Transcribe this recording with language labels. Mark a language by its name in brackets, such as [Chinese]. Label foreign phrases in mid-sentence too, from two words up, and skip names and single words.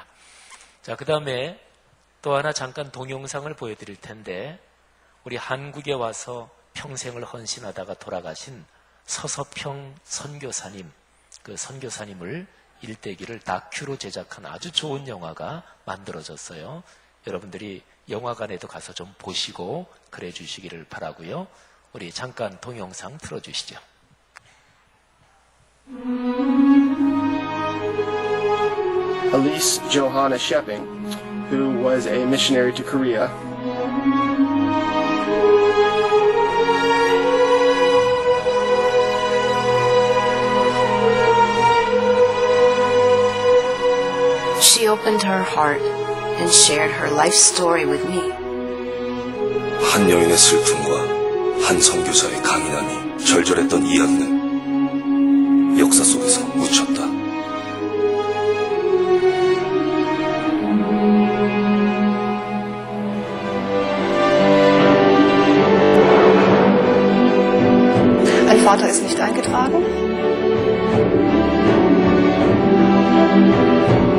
[Korean] 자, 그 다음에 또 하나 잠깐 동영상을 보여드릴 텐데 우리 한국에 와서 평생을 헌신하다가 돌아가신 서서평 선교사님, 그 선교사님을 일대기를 다큐로 제작한 아주 좋은 영화가 만들어졌어요. 여러분들이 영화관에도 가서 좀 보시고 그래 주시기를 바라고요. 우리 잠깐 동영상 틀어주시죠. [English] Elise Johanna Shepping, who was a missionary to Korea. She opened her heart and shared her life story with me. [Korean] 한 여인의 슬픔과 한 선교사의 강인함이 절절했던 이야기는 역사 속에서 묻혔다. [German] Mein Vater ist nicht eingetragen.